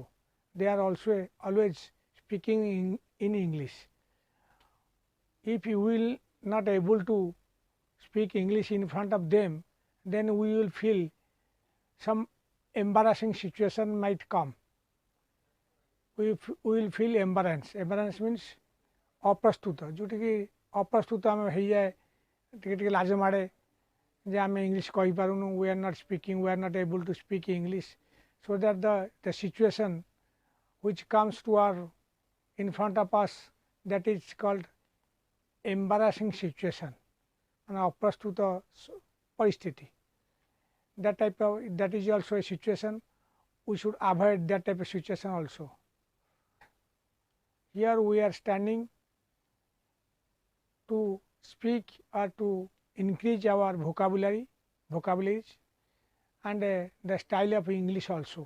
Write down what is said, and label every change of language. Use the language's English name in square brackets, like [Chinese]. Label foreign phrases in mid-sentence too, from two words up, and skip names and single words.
[English] They are also always speaking in English. If you will not able to speak English in front of them, then we will feel some embarrassing situation might come. We will feel embarrassed. Embarrassed means [Odia] ଅପ୍ରସ୍ତୁତ, ଯେଉଁଠିକି ଅପ୍ରସ୍ତୁତ ଆମେ ହେଇଯାଏ, ଟିକେ ଟିକେ ଲାଜ ମାଡ଼େ ଯେ ଆମେ ଇଂଲିଶ କହିପାରୁନୁ, [English] we are not speaking, we are not able to speak English. So that the situation which comes to our in front of us, that is called embarrassing situation, [Odia] ମାନେ ଅପ୍ରସ୍ତୁତ ପରିସ୍ଥିତି. [English] That is also a situation. We should avoid that type of situation also. Here we are standing to speak or to increase our vocabularies and the style of English also.